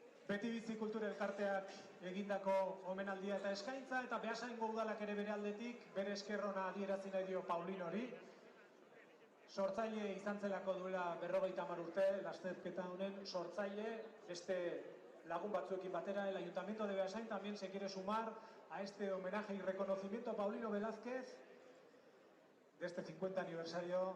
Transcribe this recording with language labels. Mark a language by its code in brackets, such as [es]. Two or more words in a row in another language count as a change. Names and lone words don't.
[eu] Beti Bizi Kultura Elkarteak egindako omenaldia eta eskaintza, eta Beasaingo udalak ere bere aldetik bere esker ona adierazi nahi dio Paulinori. Sortzaile izan zelako duela 50 urte, lasterketa honen sortzaile, beste lagun batzuekin batera. [es] El Ayuntamiento de Beasain también se quiere sumar a este homenaje y reconocimiento a Paulino Velázquez de este 50 aniversario.